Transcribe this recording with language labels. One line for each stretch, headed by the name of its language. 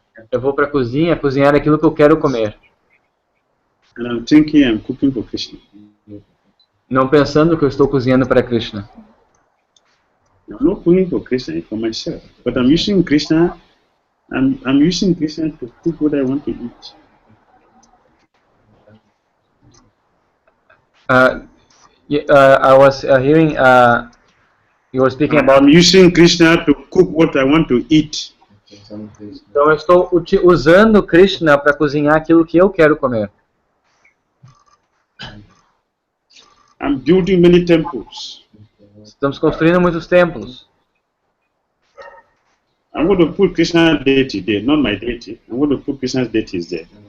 Portuguese: Eu vou para a cozinha cozinhar aquilo que eu quero comer.
English: And I'm thinking I'm cooking for Krishna.
Portuguese: Não pensando que eu estou cozinhando para Krishna.
English: I'm not cooking for Krishna, it's for myself. But I'm using Krishna. I'm using Krishna to cook what I want to eat. I was hearing you were speaking about. I'm using Krishna to cook what I want to eat.
Portuguese: Então eu estou usando Krishna para cozinhar aquilo que eu quero comer.
English: I'm building many temples.
Portuguese: Estamos construindo muitos templos.
English: I'm going to put Krishna's deity there, not my deity. I'm going to put Krishna's deities there.